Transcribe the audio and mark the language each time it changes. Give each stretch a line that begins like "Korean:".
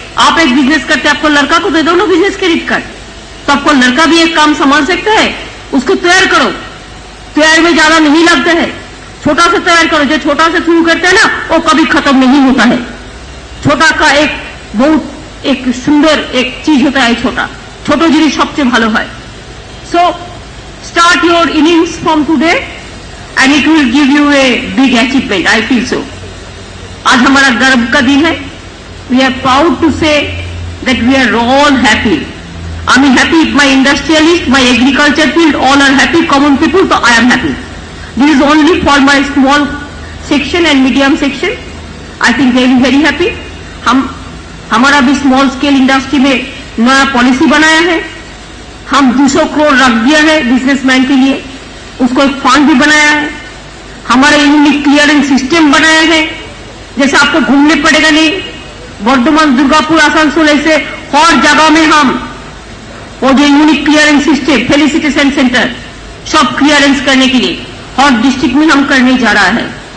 Hindi: आप एक बिजनेस करते, आपको लड़का को दे दो ना बिजनेस क्रेडिट कार्ड, तो आपको लड़का भी एक काम संभाल सकता है। उसको तैयार करो, तैयार में ज्यादा नहीं लगता है, छोटा से तैयार करो। जो छोटा से शुरू करते हैं ना, वो कभी खत्म नहीं होता है। छोटा का एक बहुत एक सुंदर एक चीज होता है, छोटा
Bangla: छोटो जिनिस सबचेয়ে ভালো হয়।
English: So start your innings from today and it will give you a big achievement. I feel so.
Hindi: आज हमारा गर्व का दिन है.
English: We are proud to say that we are all happy. I am happy. My industrialist, my agriculture field, all are happy. Common people, so I am happy. This is only for my small section and medium section. I think they will be very happy.
Hindi: हमारा भी small scale industry में नया policy बनाया है. हम 200 करोड़ रख दिया है बिजनेसमैन के लिए. उसको एक फंड भी बनाया है. हमारा यूनिक क्लियरिंग सिस्टम बनाया है. जैसे आपको घूमने पड़ेगा नहीं. वर्धमान, दुर्गापुर, आसनसोल ऐसे हर जगह में हम वो जो unique clearing system, felicitation centre, सब क्लियरेंस करने के लिए हर डिस्ट्रिक्ट में हम करने जा रहा है.